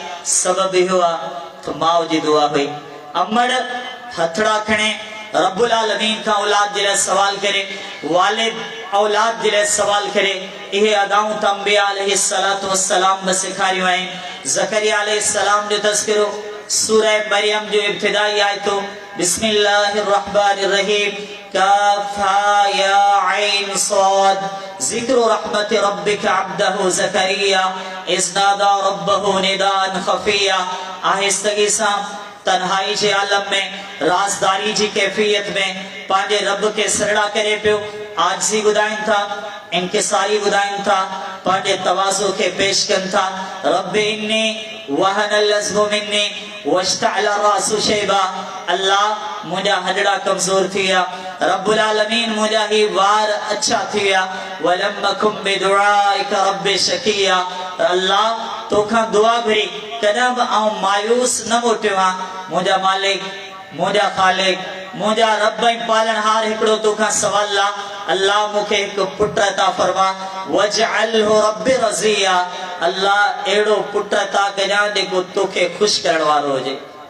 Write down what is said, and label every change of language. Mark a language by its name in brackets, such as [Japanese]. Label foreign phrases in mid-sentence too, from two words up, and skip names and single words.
[Sindhi] सबब इहो आहे त माउ जी दुआ हुई। अमड़ हथड़ा खणे [Arabic] رب العالمين [Sindhi] खां औलाद जे लाइ सवाल करे, वालिद औलाद जे लाइ सवाल करे। इहे अदाऊं त अंबिया [Arabic] عليه الصلاة والسلام [Sindhi] बि सेखारियूं आहिनि। ज़करिया अलैहिस्सलाम जो तज़किरो सूरह मरियम जो इब्तिदाई आयतो, [Arabic] بسم الله الرحمن الرحيم, كاف ها يا عين صاد ذكر رحمت ربك عبده زكريا إذ نادى ربه نداء خفيا. [Sindhi] आहिस्तगी सां तन्हाई जे आलम में, राज़दारी जी कैफियत में पंहिंजे रब के सरड़ा करे पियो। आजिज़ी ॿुधाइनि था, इंकिसारी ॿुधाइनि था, पंहिंजे तवाज़ो के पेश कनि था। [Arabic] رب إني وهن العظم مني واشتعل الرأس شيبا. [Sindhi] अल्लाह मुंहिंजा हॾड़ा कमज़ोर थी विया, [Arabic] رب العالمين [Sindhi] मुंहिंजा ही वार अच्छा थी विया। [Arabic] ولم أكن بدعائك رب شقيا. [Sindhi] अल्लाह तोखां दुआ घुरी कॾहिं बि आउं मायूस न मोटियो आहियां। मुंहिंजा मालिक, मुंहिंजा ख़ालिक, मुंहिंजा रब ऐं पालनहार हिकिड़ो तोखां सवाल आहे, अल्लाह मूंखे हिकु पुट अता फरमा। [Arabic] واجعله رب رضيا. [Sindhi] अल्लाह अहिड़ो पुट अता कजां जेको तोखे ख़ुशि करण वारो हुजे।